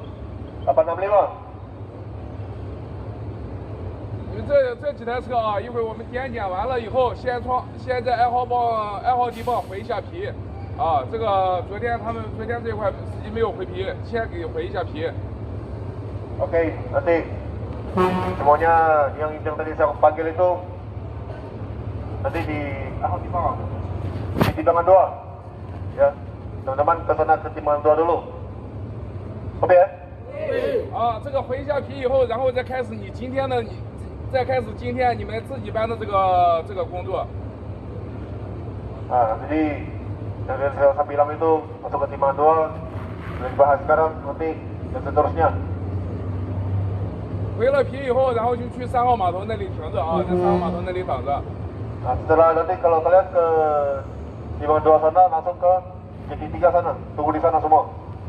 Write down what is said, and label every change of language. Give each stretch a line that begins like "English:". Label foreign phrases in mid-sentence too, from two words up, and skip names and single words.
Chinese: 865. 因为这几台车啊，一会儿我们点完了以后，先在爱好地方回一下皮，啊，这个昨天这一块司机没有回皮，先给回一下皮。
Indonesian: Oke, nanti semuanya yang tadi saya panggil itu nanti di timbangan 2, ya teman-teman ke sana ke timbangan 2 dulu, oke ya?
Chinese: 啊，这个回一下皮以后，然后再开始今天你们自己班的这个工作。
Indonesian: Nah, jadi yang saya bilang itu masuk ke timbangan 2, sudah dibahas sekarang, nanti dan seterusnya.
Chinese: 回了皮以后，然后就去3号码头那里停着啊，在3号码头那里等着。
Indonesian: Nah, setelah nanti kalau kalian ke timbangan 2 sana langsung ke JT3 sana, tunggu di sana semua.